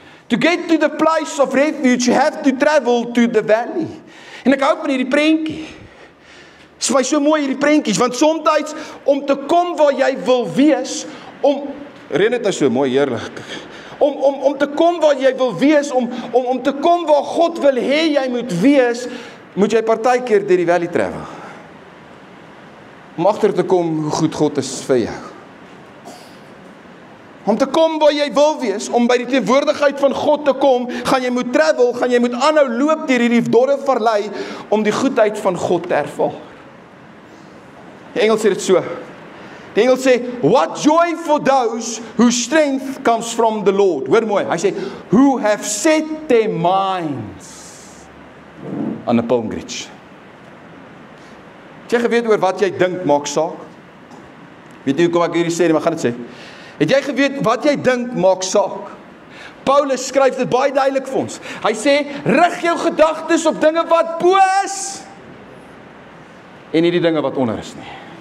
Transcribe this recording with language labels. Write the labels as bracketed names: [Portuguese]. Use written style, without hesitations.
[English] To get to the place of refuge, you have to travel to the valley. [Afrikaans] En ek hou van hierdie prentjie. Dit is vir my so mooi hierdie prentjies, want soms om te kom waar jy wil wees, Ren het nou so mooi, heerlik. Om te kom waar jy wil wees, om te kom waar God wil hê jy moet wees, moet jy partykeer deur die valley travel. Om agter te kom hoe goed God is vir jou. Om te kom waar jy wil wees, om by die teenwoordigheid van God te kom, gaan jy moet travel, gaan jy moet aanhou loop deur hierdie dorre vallei, om die goedheid van God te ervaar. Die Engels sê dit so. Die Engels sê, [English] what joy for those whose strength comes from the Lord. [Afrikaans] Hoor mooi, hy sê, [English] who have set their minds on a pilgrimage. [Afrikaans] Het jy geweet oor wat jy dink maak saak? Weet jy hoekom ek hierdie sê, maar gaan dit sê. Het jy geweet wat jy dink maak saak? Paulus skryf dit baie duidelik vir ons. Hy sê, rig jou gedagtes op dinge wat bo is, en nie die dinge wat onder is nie.